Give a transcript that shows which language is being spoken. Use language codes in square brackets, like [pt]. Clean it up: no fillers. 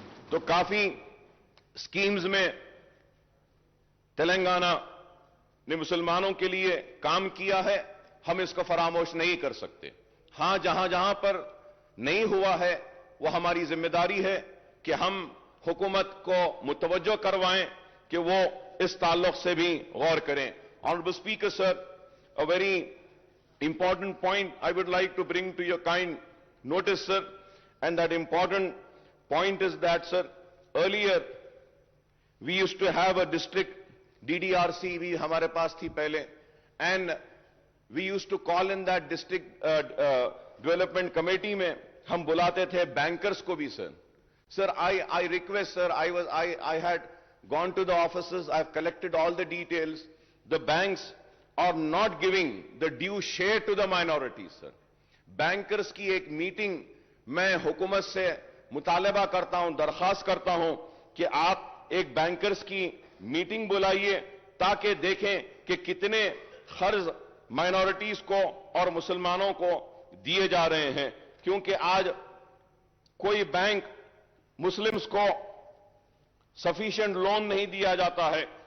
[ur] تو کافی سکیمز میں تلنگانہ نے مسلمانوں کے لیے کام کیا ہے, ہم اس کو فراموش نہیں کر سکتے. ہاں, جہاں جہاں پر نہیں ہوا ہے وہ ہماری ذمہ داری ہے کہ ہم حکومت کو متوجہ کروائیں کہ وہ اس تعلق سے بھی غور کریں. [en] Honorable Speaker, sir, a very important point I would like to bring to your kind notice, sir, and that important point is that, sir, earlier we used to have a district DDRC [ur] بھی ہمارے پاس تھی پہلے, [en] and we used to call in that district development committee [ur] میں ہم بلاتے تھے bankers کو بھی. [en] Sir, I request, sir, I had gone to the offices, I have collected all the details. The banks are not giving the due share to the minorities, sir. [ur] Bankers کی ایک meeting میں حکومت سے مطالبہ کرتا ہوں, درخواست کرتا ہوں کہ آپ ایک بینکرز کی میٹنگ بلائیے تاکہ دیکھیں کہ کتنے قرض مائنورٹیز کو اور مسلمانوں کو دیے جا رہے ہیں, کیونکہ آج کوئی بینک مسلمز کو سفیشینٹ لون نہیں دیا جاتا ہے.